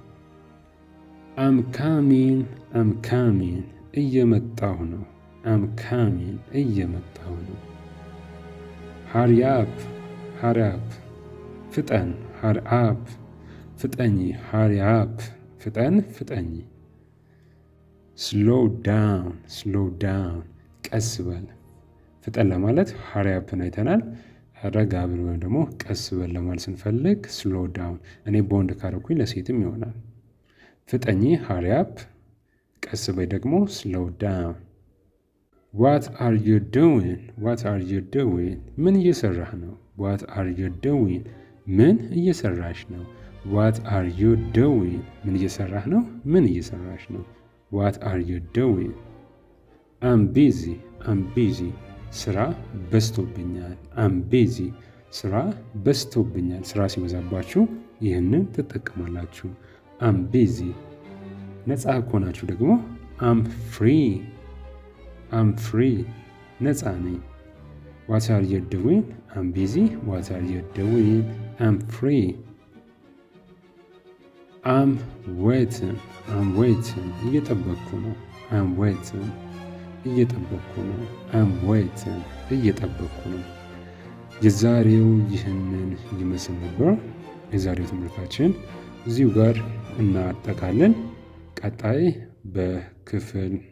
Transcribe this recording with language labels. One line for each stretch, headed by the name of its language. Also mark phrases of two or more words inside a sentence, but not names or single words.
English: I'm coming
Amharic: እየመጣሁ ነው። እየመጣሁ ነው። ሃሪያፕ ፍጠን። ሃሪአፕ ፍጠኝ። ሃሪያፕ ፍጠኝ።
English: slow down
Amharic: ቀስ በል። ፍጠን ለማለት ሃሪያፕን አይተናል። ረጋ ብል ወይም ደግሞ ቀስ በል ለማለት ስንፈልግ
English: slow down።
Amharic: እኔ በወንድ ካረኩኝ ለሴትም ይሆናል። ፍጠኝ
English: hurry up።
Amharic: ቀስ በይ ደግሞ
English: slow down። what are you doing? what are you doing?
Amharic: ምን እየሰራህ ነው?
English: what are you doing?
Amharic: ምን እየሰራሽ ነው?
English: what are you doing?
Amharic: ምን እየሰራህ ነው? ምን እየሰራሽ ነው?
English: what are you doing? I'm busy።
Amharic: ስራ በዝቶብኛል።
English: I'm busy።
Amharic: ስራ በዝቶብኛል። ስራ ሲበዛባችሁ ይህንን ትጠቀማላችሁ።
English: I'm busy።
Amharic: ነፃ ከሆናችሁ ደግሞ
English: I'm free።
Amharic: ነፃ ነኝ።
English: what are you doing? I'm busy። what are you doing? I'm free። I'm waiting።
Amharic: እየጠበቅኩ ነው።
English: I'm waiting።
Amharic: እየጠበቅኩ ነው።
English: I'm waiting።
Amharic: እየጠበቅኩ ነው። የዛሬው ይህንን ይመስል ነበር። የዛሬው ትምህርታችን እዚሁ ጋር እናጠቃለን። ቀጣይ በክፍል